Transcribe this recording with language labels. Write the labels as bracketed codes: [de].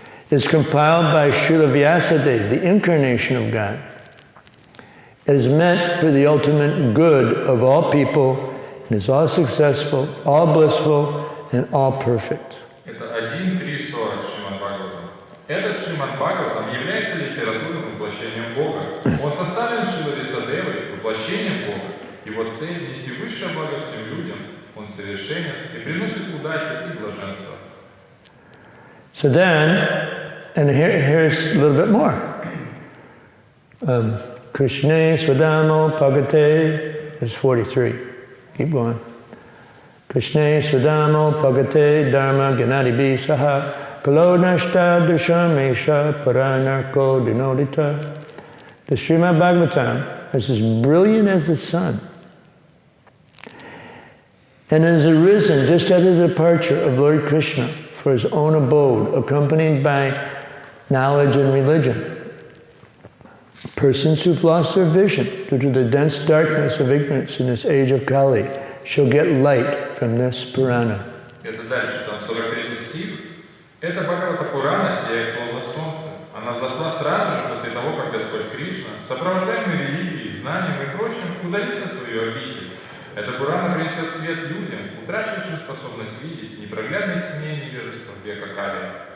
[en] It's compiled by Srila Vyasadeva, the incarnation of God. It is meant for the ultimate good of all people, and is all successful, all blissful, and all perfect. [ru] Это 1.3.40 Шримад Бхагаватам. Этот Шримад Бхагаватам является литературным воплощением Бога. Он составлен Шрилой Вьясадевой, воплощением Бога. Его цель – нести высшее благо всем людям. Он совершенен и приносит удачу и блаженство. [en] So then, and here's a little bit more. Krishna Swadamo Pagate is 43. Keep going. [sa] Krishna Swadamo Pagate Dharma Ganadi Saha Kalo Nashta Dushamesha Paranarko Dinodita. [en] The Srimad Bhagavatam is as brilliant as the sun, and has arisen just at the departure of Lord Krishna for his own abode, accompanied by knowledge and religion. Persons who've lost their vision due to the dense darkness of ignorance in this age of Kali shall get light from this Purana. [ru] Это дальше, там 43 стих. Эта Бхагавата Пурана сияет словно солнце. Она взошла сразу же после того, как Господь Кришна, сопровождаемый религией, знанием и прочим, удалится в свою обитель. Эта Пурана принесет свет людям, утрачивающим способность видеть непроглядные тьме и невежества века Кали.